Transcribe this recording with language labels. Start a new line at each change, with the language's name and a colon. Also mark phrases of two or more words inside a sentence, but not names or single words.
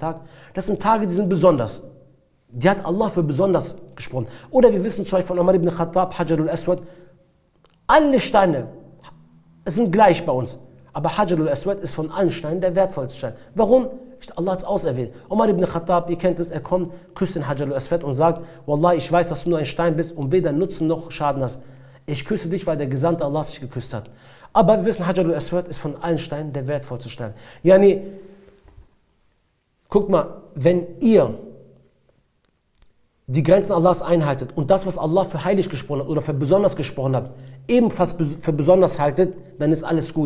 German: Tag. Das sind Tage, die sind besonders. Die hat Allah für besonders gesprochen. Oder wir wissen zum Beispiel von Umar ibn Khattab, Hajarul Aswad, alle Steine, es sind gleich bei uns. Aber Hajarul Aswad ist von allen Steinen der wertvollste Stein. Warum? Allah hat es auserwählt. Umar ibn Khattab, ihr kennt es, er kommt, küsst den Hajarul Aswad und sagt, Wallah, ich weiß, dass du nur ein Stein bist und weder Nutzen noch Schaden hast. Ich küsse dich, weil der Gesandte Allah dich geküsst hat. Aber wir wissen, Hajarul Aswad ist von allen Steinen der wertvollste Stein. Yani, guckt mal, wenn ihr die Grenzen Allahs einhaltet und das, was Allah für heilig gesprochen hat oder für besonders gesprochen hat, ebenfalls für besonders haltet, dann ist alles gut.